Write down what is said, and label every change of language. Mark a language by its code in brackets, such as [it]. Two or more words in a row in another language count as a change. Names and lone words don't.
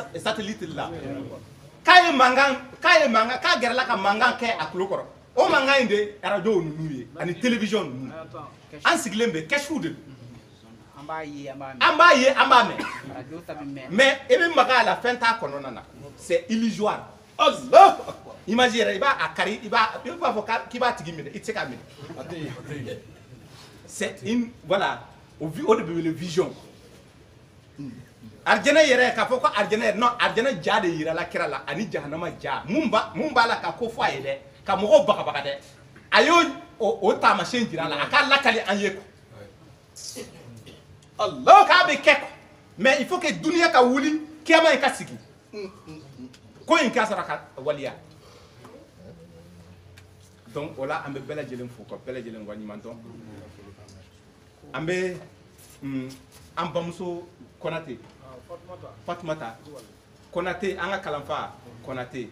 [bm] satellite la k'a ye mankan k'a gɛrɛla ka mankan kɛ a tulo kɔrɔ o mankan in de radio ninnu ye ani télévision ninnu an sigilen bɛ kɛsiw de don an b'a ye an b'a mɛn mais i bɛ maga a la fɛn t'a kɔnɔna na [fr] c'est illusoire [bm] image yɛrɛ i b'a kari i b'a fɔ k'i b'a tigi minɛ i tɛ se k'a minɛ [fr] c'est une voilà [bm] o de bɛ wele vision arjana yɛrɛ k'a fɔ ko arjana yɛrɛ non arjana ja de yirala kira la ani jahanama ja mun b'a la ka ko fɔ a ye dɛ ka mɔgɔw bagabaga dɛ a y'o taamasiyɛn jira a la a k'a lakali an ye Allah k'a bɛ kɛ [fr] mais il faut que [bm] duniya ka wuli kiyama in ka sigi ko in ka sɔrɔ ka waliya donc o la an bɛ bɛɛ lajɛlen fo ka bɛɛ lajɛlen waleɲuman dɔn an bɛ an bamuso Konate Fatumata Konate an ka kalanfa Konate